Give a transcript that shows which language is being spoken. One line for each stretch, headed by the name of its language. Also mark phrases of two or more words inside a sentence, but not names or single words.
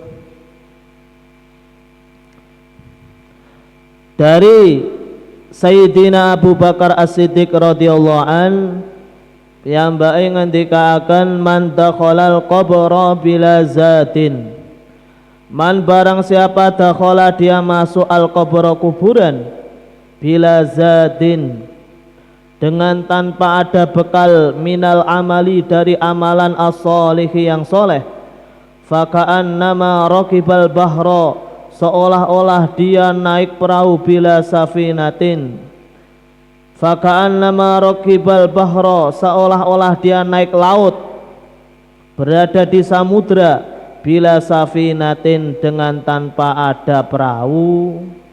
Indonesian: Dari Sayyidina Abu Bakar As-Siddiq
Arabic: radhiyallahu an,
Javanese: piyambake ngendikaken
Arabic: man dakhalal qabra bila zatin.
Indonesian: Man barang siapa dakhala dia masuk al-qabra kuburan
Arabic: bila zadin
Indonesian: dengan tanpa ada bekal
Arabic: minal amali
Indonesian: dari amalan as-solihi yang soleh,
Arabic: faka'annama raqibal bahra
Indonesian: seolah-olah dia naik perahu
Arabic: bila safinatin, faka'annama raqibal bahra
Indonesian: seolah-olah dia naik laut berada di samudra
Arabic: bila safinatin
Indonesian: dengan tanpa ada perahu.